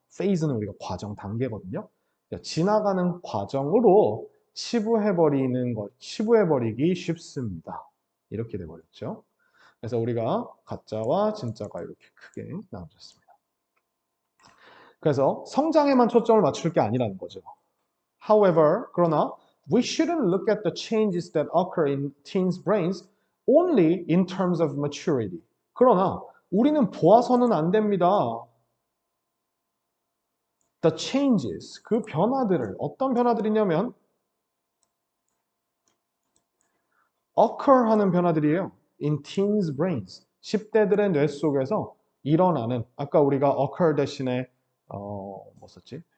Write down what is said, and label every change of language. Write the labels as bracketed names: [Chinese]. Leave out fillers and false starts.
[Korean] phase는 우리가 과정, 단계거든요. 지나가는 과정으로 치부해버리기 쉽습니다. 이렇게 돼버렸죠. 그래서 우리가 가짜와 진짜가 이렇게 크게 나눠졌습니다. 그래서 성장에만 초점을 맞출 게 아니라는 거죠. [English] However, [Korean] 그러나 [English] we shouldn't look at the changes that occur in teens' brains only in terms of maturity. [Korean] 그러나 우리는 보아서는 안 됩니다. [English] The changes, [Korean] 그 변화들을, 어떤 변화들이냐면 occur 하는 변화들이에요. [English] In teens' brains, [Korean] 10대들의 뇌 속에서 일어나는, 아까 우리가 occur 대신에 뭐 썼지?